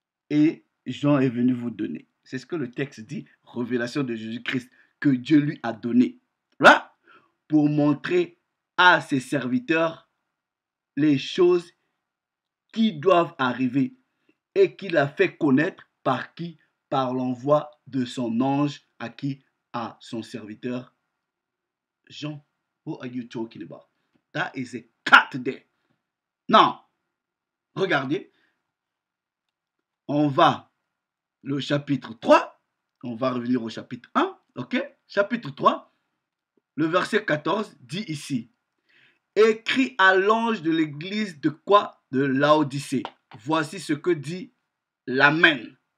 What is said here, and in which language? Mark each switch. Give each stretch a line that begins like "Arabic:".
French: Et Jean est venu vous donner. C'est ce que le texte dit, révélation de Jésus-Christ, que Dieu lui a donné. Là, pour montrer à ses serviteurs les choses qui doivent arriver et qu'il a fait connaître par qui? Par l'envoi de son ange à qui? À son serviteur Jean.
English: What are you talking about? That is a cut there. Now,
French: regardez, on va le chapitre 3, on va revenir au chapitre 1, ok? Chapitre 3, le verset 14 dit ici, écrit à l'ange de l'église de quoi? De Laodicée. Voici ce que dit l'Amen.